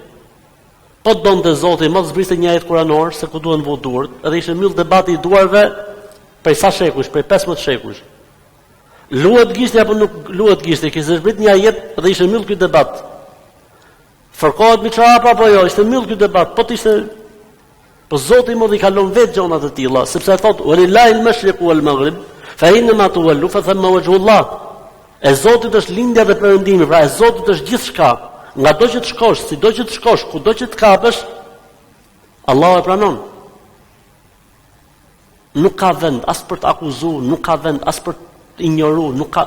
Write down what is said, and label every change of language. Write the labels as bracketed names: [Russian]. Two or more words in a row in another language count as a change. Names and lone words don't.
[Albanian] Po donte Zoti mos zbriste një ajet kuranor se ku duhen vot duart, edhe ishte mbyll debati i duarve prej sa shekujsh, prej 15 shekujsh. Luhet gishti apo nuk luhet gishti, kishte zbrit një ajet dhe ishte mbyll ky debat. Fërkohet me çfarë apo jo, ishte mbyll ky debat, po ishte po Zoti më i kalon vetë gjona të tilla, sepse thotë [Arabic] ولله المشرق والمغرب فأينما تولوا فثم وجه الله. [Albanian] E Zotit është lindja dhe perëndimi, pra e Zotit është gjithçka. Nga do që të shkosh, si do që të shkosh, ku do që të kapësh, Allah e pranon. Nuk ka vend as për të akuzuar, nuk ka vend as për të ignoruar, nuk ka.